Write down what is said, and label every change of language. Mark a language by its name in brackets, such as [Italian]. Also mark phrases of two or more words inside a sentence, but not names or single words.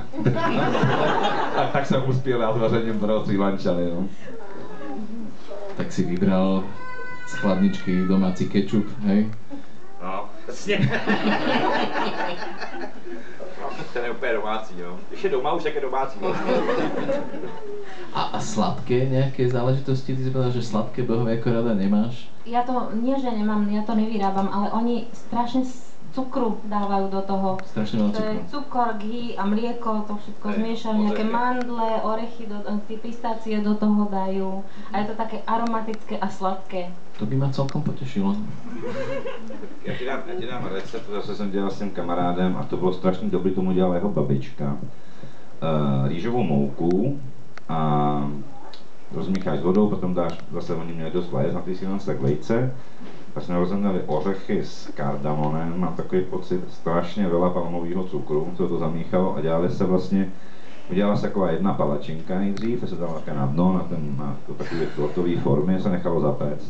[Czech] tak jsem uspěl já s vařením pro Srí Lančany, no. [Slovak] Tak si vybral z chladničky domáci kečup, hej? [Czech] No, jasně. Ten je úplně domácí, no. Když je doma, už tak je domácí. [Slovak] A sladké nejaké záležitosti? Ty si povedal, že sladké bohové ako rada nemáš? Ja to, nie že nemám, ja to nevyrábam, ale oni strašne cukru dávajú do toho. Strašne veľa To je cukru. cukor, ghee a mlieko, to všetko zmiešajú, nejaké mandle, orechy, tie pistácie do toho dajú. A je to také aromatické a sladké. To by ma celkom potešilo. [Czech] Já ti dám recept, to zase jsem dělal s tím kamarádem a to bylo strašně dobrý, tomu dělala jeho babička. Rýžovou mouku a rozmícháš s vodou, potom dáš, zase oni měli dost vajec na ty silence, tak vejce. Pak jsme rozhodnili ořechy s kardamonem, mám takový pocit strašně veľa palmového cukru, co to zamíchalo a dělali se vlastně, udělala se taková jedna palačinka nejdřív, to se dala také na dno, na takové tortové formy, se nechalo zapéct.